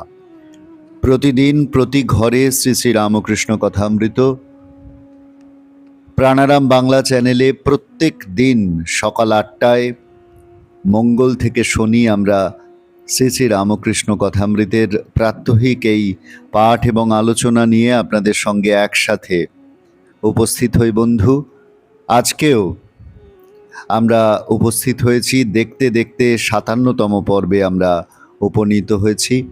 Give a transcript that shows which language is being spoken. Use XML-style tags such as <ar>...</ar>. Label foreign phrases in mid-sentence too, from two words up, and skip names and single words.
<bn>প্রতিদিন প্রতি ঘরে শ্রী শ্রী রামকৃষ্ণ কথামৃত প্রাণারাম বাংলা চ্যানেলে প্রত্যেক দিন সকাল 8টায় মঙ্গল থেকে শনি আমরা শ্রী শ্রী রামকৃষ্ণ কথামৃতের প্রাত্যহিক এই পাঠ এবং আলোচনা নিয়ে আপনাদের সঙ্গে একসাথে উপস্থিত হই। বন্ধু, আজকেও আমরা উপস্থিত হয়েছি, দেখতে দেখতে 57তম পর্বে আমরা উপনীত হয়েছি।</bn>